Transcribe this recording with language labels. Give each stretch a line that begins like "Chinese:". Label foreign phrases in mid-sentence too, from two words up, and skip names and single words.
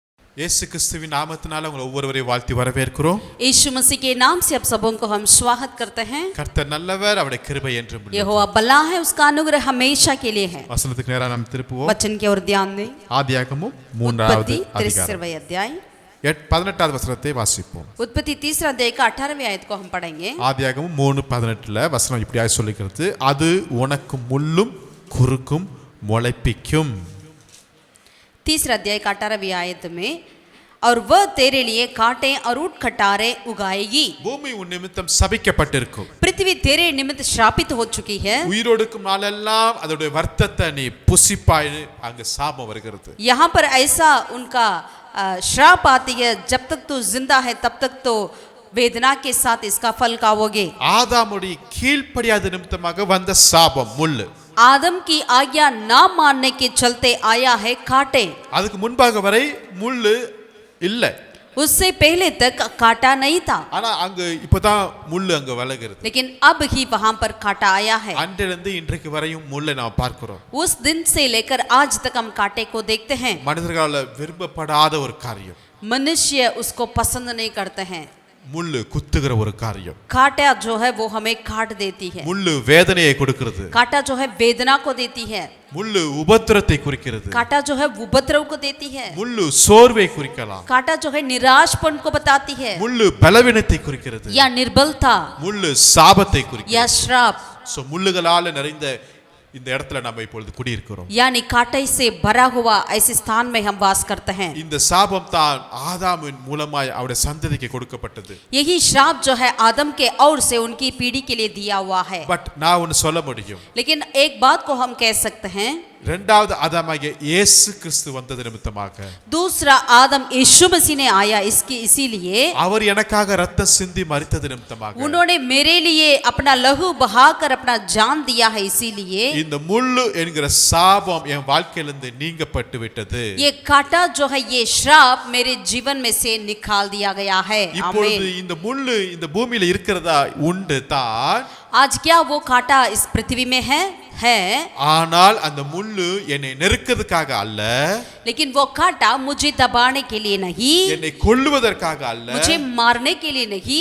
Tamil: இயேசு கிறிஸ்துவின் நாமத்தினால உங்களை ஒவ்வொருவரையும் வாழ்த்தி வரவேற்கிறோம்.
Hindi: यीशु मसीह के नाम से आप सबों को हम स्वागत करते हैं.
Tamil: கர்த்தர் நல்லவர், அவருடைய கிருபை என்றும் உள்ளது.
Hindi: यहोवा भला है, उसका अनुग्रह हमेशा के लिए है.
Tamil: வசனத்துக்கு நேரா நாம் திருப்புவோம்.
Hindi: वचन की ओर ध्यान दें.
Tamil: ஆதியாகமம் 3வது அதிகாரம்
Hindi: 33वां अध्याय
Tamil: 18வது வசனத்தை வாசிப்போம்.
Hindi: उत्पत्ति 3 अध्याय का 18वें आयत को हम पढ़ेंगे.
Tamil: ஆதியாகமம் 3:18ல வசனம் இப்படியாய் சொல்லுகிறது, அது உனக்கு முள்ளும் குறுக்கும் முளைப்பிக்கும்.
Hindi: 3 अध्याय का 18वीं आयत में, और वह तेरे लिए कांटे और ऊंट खटारे उगाएगी.
Tamil: பூமி உன் நிமித்தம் சபிக்கப்பட்டிருக்கும்.
Hindi: पृथ्वी तेरे निमित्त श्रापित हो चुकी है.
Tamil: உயிரோடுக்கும் நாளெல்லாம் அதோட வர்த்தத்தை நீ புசிப்பாய்னு அங்க சாபம் வருகிறது.
Hindi: यहाँ पर ऐसा उनका श्राप आती है, जब तक तू जिंदा है तब तक तो वेदना के साथ इसका फल खाओगे.
Tamil: ஆதாமுடைய கீழ்ப்படியாத நிமித்தமாக வந்த சாபம் முள்ளு.
Hindi: आदम की आज्ञा ना मानने के चलते आया है कांटे.
Tamil: அதுக்கு முன்பாக வரை முள்ளு இல்ல.
Hindi: उससे पहले तक कांटा नहीं था.
Tamil: ஆனா அங்க இப்பதான் முள்ளு அங்க வளர்கிறது.
Hindi: लेकिन अब ही वहां पर कांटा आया है.
Tamil: அன்றிலிருந்து இன்றைக்கு வரையும் முள்ளை நாம் பார்க்கிறோம்.
Hindi: उस दिन से लेकर आज तक हम कांटे को देखते हैं.
Tamil: மனிதர்களால் விரும்பப்படாத ஒரு காரியம்.
Hindi: मनुष्य उसको पसंद नहीं करते हैं.
Tamil: முள்ளு குத்துகிற ஒரு காரியம்.
Hindi: कांटा जो है वो हमें काट देती है.
Tamil: முள்ளு வேதனையை கொடுக்கிறது.
Hindi: कांटा जो है वेदना को देती है.
Tamil: முள்ளு உபத்திரத்தை குறிக்கிறது.
Hindi: कांटा जो है उपद्रव को देती है.
Tamil: முள்ளு சோர்வை குறிக்கலாம்.
Hindi: कांटा जो है निराशपन को बताती है.
Tamil: முள்ளு பலவீனத்தை குறிக்கிறது.
Hindi: या निर्बलता,
Tamil: முள்ளு சாபத்தை குறிக்கிறது.
Hindi: या श्राप.
Tamil: சோ முள்ளுகளால நிறைந்த இந்த இடத்துல நாம இப்பொழுது குடியிருக்கிறோம்.
Hindi: यानी कांटे से भरा हुआ ऐसे स्थान में हम वास करते हैं.
Tamil: இந்த சாபம் தான் ஆதாமின் மூலமாய் அவருடைய சந்ததிக்கு கொடுக்கப்பட்டது.
Hindi: यही श्राप जो है आदम के और से उनकी पीढ़ी के लिए दिया हुआ है.
Tamil: பட் நான் ஒன்னு சொல்ல முடியும்.
Hindi: लेकिन एक बात को हम कह सकते हैं,
Tamil: இரண்டாவது ஆதாமாகிய இயேசு கிறிஸ்து வந்தது நிமித்தமாக,
Hindi: दूसरा आदम यीशु मसीह ने आया इसकी इसीलिए,
Tamil: அவர் எனக்காக ரத்தம் சிந்தி மரித்தது நிமித்தமாக,
Hindi: उन्होंने मेरे लिए अपना लहू बहाकर अपना जान दिया है इसीलिए,
Tamil: இந்த முள்ளு என்கிற சாபம் என் வாழ்க்கையிலிருந்து நீங்கப்பட்டு விட்டது.
Hindi: ये कांटा जो है, ये श्राप मेरे जीवन में से निकाल दिया गया है.
Tamil: இப்பொழுது இந்த முள்ளு இந்த பூமியில இருக்கிறதா உண்டு தான்.
Hindi: आज क्या वो कांटा इस पृथ्वी में है?
Tamil: ஆனால் அந்த முள்ளு என்னை நெருக்கிறதுக்காக அல்ல,
Hindi: लेकिन वो कांटा मुझे दबाने के लिए नहीं,
Tamil: என்னை கொல்லுவதற்காக அல்ல,
Hindi: मुझे मारने के लिए नहीं,